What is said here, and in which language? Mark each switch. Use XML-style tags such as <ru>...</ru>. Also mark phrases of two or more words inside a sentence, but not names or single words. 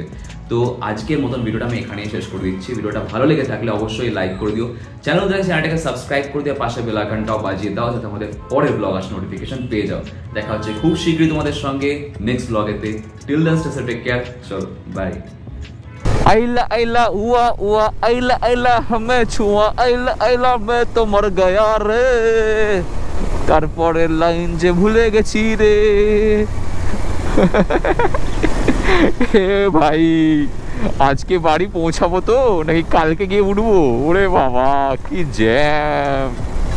<bn>তো আজকের মতন ভিডিওটা আমি এখানেই শেষ করে দিচ্ছি। ভিডিওটা ভালো লেগে থাকলে অবশ্যই লাইক করে দিও, চ্যানেলটাকে সাবস্ক্রাইব করে দিও, পাশে বেল আইকনটাও বাজিয়ে দাও যাতে আমাদের পরের ব্লগ আসে নোটিফিকেশন পেয়ে যাও। দেখা হচ্ছে খুব শীঘ্রই তোমাদের সঙ্গে নেক্সট ব্লগেতে।</bn> <en>till then stay safe, take care, চলো বাই।</en> <hi>आइला आइला हुआ हुआ आइला आइला हमें छुआ आइला आइला मैं तो मर गया रे,</hi> <bn>তারপরের লাইন যে ভুলে গেছি রে। হে ভাই, আজকে বাড়ি পৌঁছাবো তো নাকি কালকে গিয়ে উঠবো? ওরে বাবা কি জ্যাম।</bn>